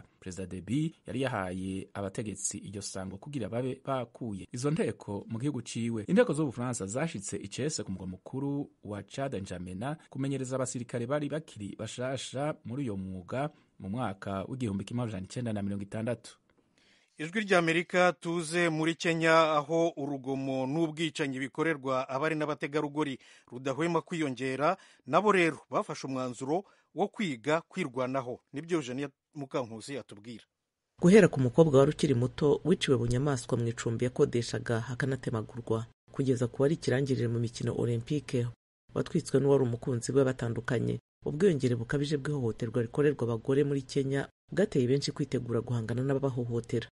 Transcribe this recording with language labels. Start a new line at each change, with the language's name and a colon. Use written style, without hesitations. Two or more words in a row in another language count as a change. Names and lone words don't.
Rundi: Perezida Deby yari yahaye abategetsi iryo sango kugira babe bakuye izo nteko mu gihugu ciwe. Inteko z'Ubufaransa zashitse icese ku mugwa mukuru wa Chad N'Djamena kumenyereza abasirikare bari bakiri bashasha muri uyo mwuga mu mwaka w'1960.
Kinyarwanda: ijwi ry'Amerika tuze muri Kenya, aho urugomo n'ubwicanyi bikorerwa abari n'abategarugori rudahwema kwiyongera. Nabo rero bafashe umwanzuro wo kwiga kwirwanaho. Nibyo Eugenie Mukankusi yatubwira. Guhera ku mukobwa wari ukiri muto wiciwe bunyamaswa mu icumbi yakodeshaga hakanatemagurwa, kugeza ku wari ikirangirire mu mikino olympique watwitswe n'uwari umukunzi we batandukanye, ubwiyongere bukabije bw'ihohoterwa rikorerwa abagore muri Kenya bwateye benshi kwitegura guhangana n'ababahohotera.